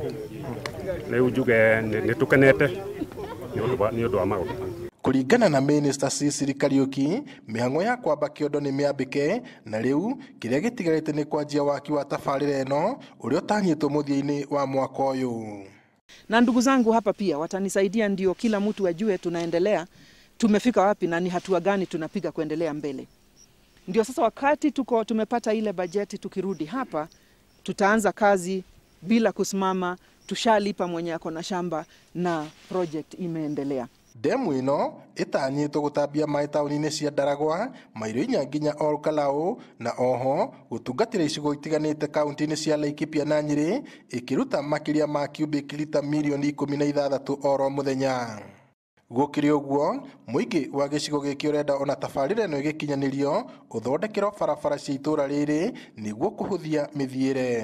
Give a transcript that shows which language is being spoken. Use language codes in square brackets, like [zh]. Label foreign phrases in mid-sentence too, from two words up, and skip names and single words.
[ki] Rĩu njuge nĩtũkenete nĩ ũndũ wa maũndũ. Kũringana na Minister Sicily Kariuki, mĩhang'o ya kwamba kĩondo nĩ mĩambĩke na rĩu kĩrĩa gĩtigarĩte nĩ kwanjia waki wa tabarĩra ĩno ũrĩa ũtanyĩtwo mũthia-inĩ wa mwaka ũyũ. [sw] Na ndugu zangu hapa pia watanisaidia ndio kila mtu ajue tunaendelea, tumefika wapi na ni hatua gani tunapiga kuendelea mbele. Ndio sasa wakati tumepata ile bajeti, tukirudi hapa tutaanza kazi bila kusimama, tushalipa mwenye ako na shamba na project imeendelea. [ki] Demu ĩno ĩtanyĩtwo gũtambia maĩ taũni-inĩ cia Ndaragwa, Mairũ nginya Olkalau na oho gũtungatĩra icigo itiganĩte kaunti-inĩ cia Laikipia na Nyĩrĩ, ĩkĩruta makĩria ma cubic lita milioni 16 oro mũthenya. Gũkĩrĩ ũguo, mũingĩ wa gĩcigo gĩkĩ ũrenda ona tabarĩra ĩno ĩgĩkinyanĩrio ũthondekerwo barabara cia itũra rĩrĩ nĩguo kũhũthia mĩthiĩre.